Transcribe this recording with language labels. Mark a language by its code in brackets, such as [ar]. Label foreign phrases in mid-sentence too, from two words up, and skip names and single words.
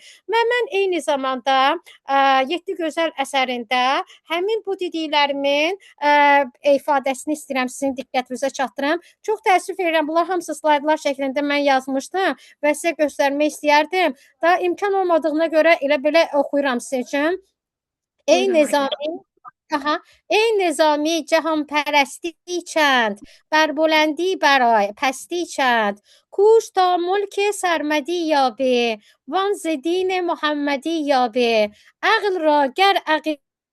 [az] Və mən eyni zamanda 7 gözəl əsərində həmin bu dediklərimin ifadəsini istəyirəm sizin diqqətinizə çatdırım. Çox təəssüf edirəm, bunlar hamısı slaydlar şəklində mən yazmışdım və sizə göstərmək istəyərdim. Da imkan olmadığına görə elə belə oxuyuram sizin üçün. [fa] ای نظامی جهان‌پرستی چند, بربلندی برای پستی چند، کوش تا ملک سرمدی یابی وان ز دین محمدی یابی، عقل را گر عقیده